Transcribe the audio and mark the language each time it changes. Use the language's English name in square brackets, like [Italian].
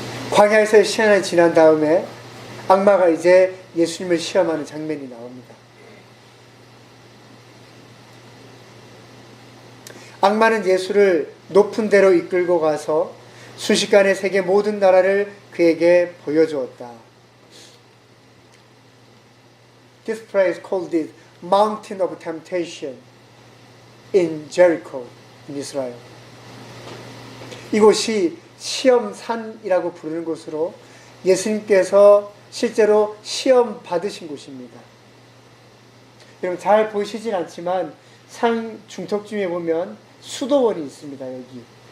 [Korean] 광야에서의 시간이 지난 다음에 악마가 이제 예수님을 시험하는 장면이 나옵니다. 악마는 예수를 높은 데로 이끌고 가서 순식간에 세계 모든 나라를 그에게 보여주었다. [English] This place called it Mountain of Temptation in Jericho, in Israel. [Korean] 이곳이 시험산이라고 부르는 곳으로 예수님께서 실제로 시험 받으신 곳입니다. 여러분 잘 보이시진 않지만 산 중턱쯤에 보면 수도원이 있습니다. 여기.